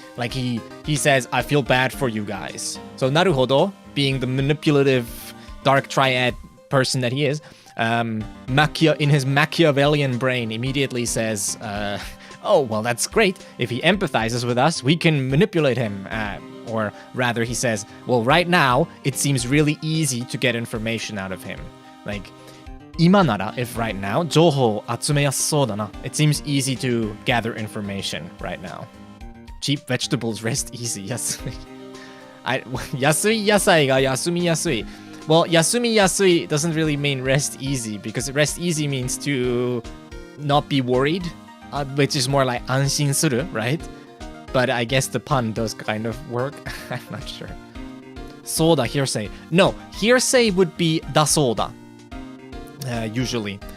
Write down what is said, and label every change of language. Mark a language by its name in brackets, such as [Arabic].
[English] Like, he says, I feel bad for you guys. So Naruhodo, being the manipulative dark triad person that he is, in his Machiavellian brain immediately says, oh, well, that's great. If he empathizes with us, we can manipulate him. Or rather, he says, well, right now, it seems really easy to get information out of him. Like, [Japanese] 今なら, [English] if right now, [Japanese] 情報集めやすそうだな. [English] It seems easy to gather information right now. Cheap vegetables rest easy. Yasui. [Japanese] 安い野菜が休みやすい. [English] Well, 休みやすい doesn't really mean rest easy, because rest easy means to not be worried, which is more like 安心する, right? But I guess the pun does kind of work. I'm not sure. Soda, hearsay. No, hearsay would be da soda. Usually.